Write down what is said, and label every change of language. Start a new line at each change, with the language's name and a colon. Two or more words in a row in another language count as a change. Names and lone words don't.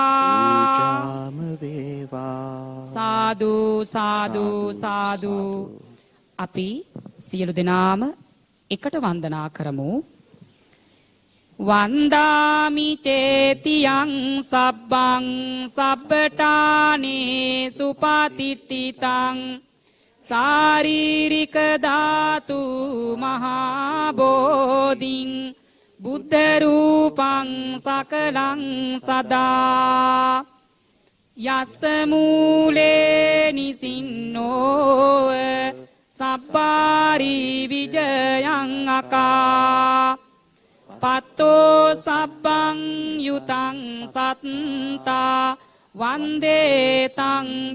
Sinhala: පූජාම වේවා
Pali: සාදු සාදු සාදු
Sinhala: අපි සියලු දෙනාම එකට වන්දනා කරමු
Pali: වන්දාමි චේතියං සබ්බං සබ්බටානේ සුපතිට්ඨිතං සාරීරික ධාතු මහා බෝධින් බුද්ධ රූපං සකලං සදා යස්ස මූලේ නිසින්නෝ සබ්බාරි විජයං අකා පත්තෝ සබ්බං යුතං සත්තා වන්දේ තං